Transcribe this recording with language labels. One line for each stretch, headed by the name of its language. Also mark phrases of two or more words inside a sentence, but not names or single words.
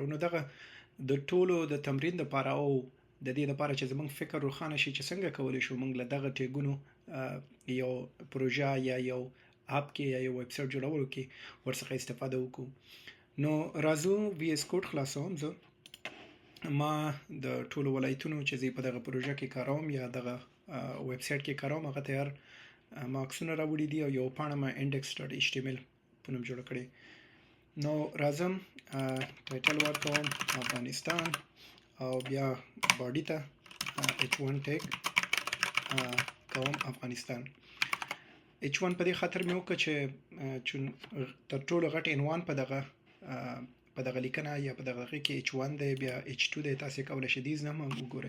Pashto: نو دغه د ټولو د تمرین د لپاره او د دې لپاره چې زموږ فکر روښانه شي چې څنګه کولی شو موږ له دغه ټیګونو یو پروژه یا یو اپ کې یا یو ویب سایټ جوړولو کې ورڅخه استفاده وکړو. نو راځو وی اس کوډ خلاصوم. زه ما د ټولو ولایتونو چې زه په دغه پروژه کې کاروم یا دغه ویب سایټ کې کاروم هغه تیار ما عکسونه راوړي دي او یو پاڼه ما index.html په نوم جوړه کړې. نو راځم ټایټل ورکوم افغانستان او بیا باډي ته H1 ټیګ کوم افغانستان. H1 په دې خاطر مې وکړه چې تر ټولو غټ عنوان په دغه لیکنه یا په دغه کې H1 دی، بیا H2 دی، تاسو کولای شئ دیز هم وګورئ.